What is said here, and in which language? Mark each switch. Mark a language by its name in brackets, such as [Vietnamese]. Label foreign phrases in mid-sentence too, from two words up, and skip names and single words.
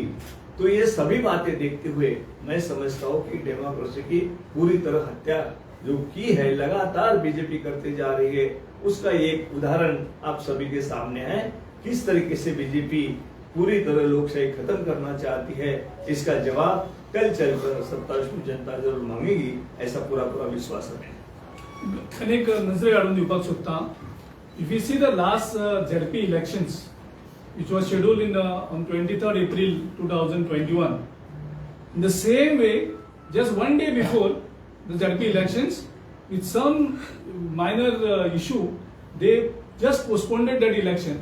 [Hindi] तो ये सभी बातें देखते हुए मैं समझता हूँ कि डेमोक्रेसी की पूरी तरह हत्या जो की है लगातार बीजेपी करते जा रही है, उसका एक उदाहरण आप सभी के सामने है। किस तरीके से बीजेपी पूरी तरह लोकशाही खत्म करना चाहती है, इसका जवाब कल चलकर 27वीं जनता जरूर मांगेगी, ऐसा पूरा विश्वास है। [Konkani] अनेक नजरे हाडून दिवपाक सोदता. [English] If you see the last ZP elections, which was scheduled on 23rd April 2021, in the same way, just one day before the ZP elections, with some minor issue, they just postponed that election.